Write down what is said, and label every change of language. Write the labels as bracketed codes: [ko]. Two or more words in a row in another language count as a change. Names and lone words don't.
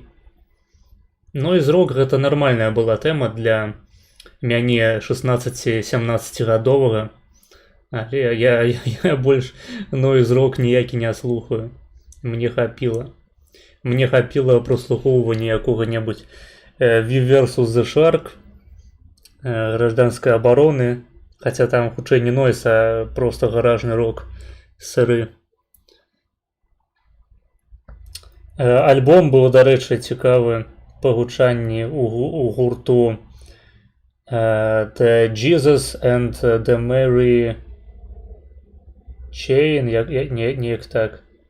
[en] Noise Rock [be] гэта нармальная была тэма для мяне 16-17гадовага. Але я больш [en] Noise Rock [be] ніякі не слухаю. Мне хапіла прослухоўвання якога-небудзь V versus The Shark, гражданской обороны, хаця там хутчэй не Noise, а просто гаражны рок сыры. Альбом быў, дарэчы, цікавы па гучанні у гурту The Jesus and the Mary Chain, неяк так.